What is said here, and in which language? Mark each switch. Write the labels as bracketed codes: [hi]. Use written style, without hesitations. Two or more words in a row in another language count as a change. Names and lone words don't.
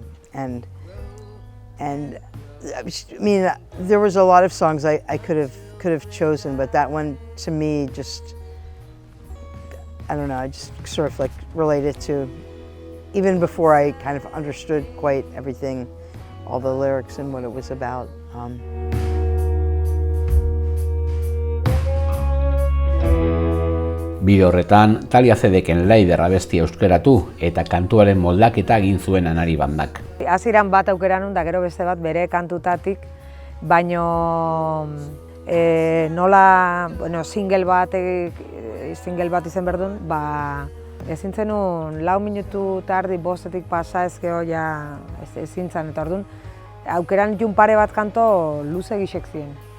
[en] And I mean, there was a lot of songs I could have chosen, but that one to me just, I don't know, I just sort of like related to, even before I kind of understood quite everything, all the lyrics and what it was about. [eu] Bideo horretan, Talia Zedeken Laider abestia euskeratu eta kantuaren moldaketa egin zuen Anari bandak. Hasieran bat aukera nun da gero beste bat bere kantutatik, baino nola, bueno, single bat izen berdun, ezin zenun 4 minutu eta erdi bostetik pasa ezkeo ja ezin zen, eta orduan aukeran jun pare bat kanto luze gixek ziren.